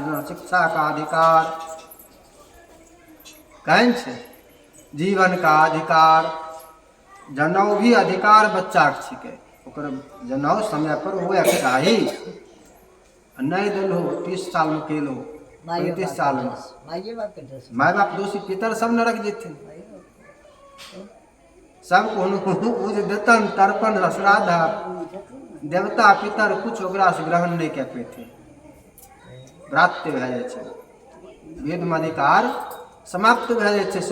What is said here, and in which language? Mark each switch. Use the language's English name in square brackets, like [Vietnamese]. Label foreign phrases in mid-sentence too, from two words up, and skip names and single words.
[Maithili] जेना शिक्षा का अधिकार कहन छै, जीवन का अधिकार, जनऊ भी अधिकार बच्चा के छिकै। ओकर जनऊ समय पर होए के चाही। नहीं दिलो 30 साल में केलो, 35 साल में, माइए बाप के दोस्त। माय बाप दोषी, पितर सब नरक जेथिन। सब को जे वेतन तर्पण श्राद्ध देवता पितर कुछ ओकरा से ग्रहण नहीं कए पेथे, व्रात्य भए जाइ छै। वेद में अधिकार समाप्त भए जाइ छै।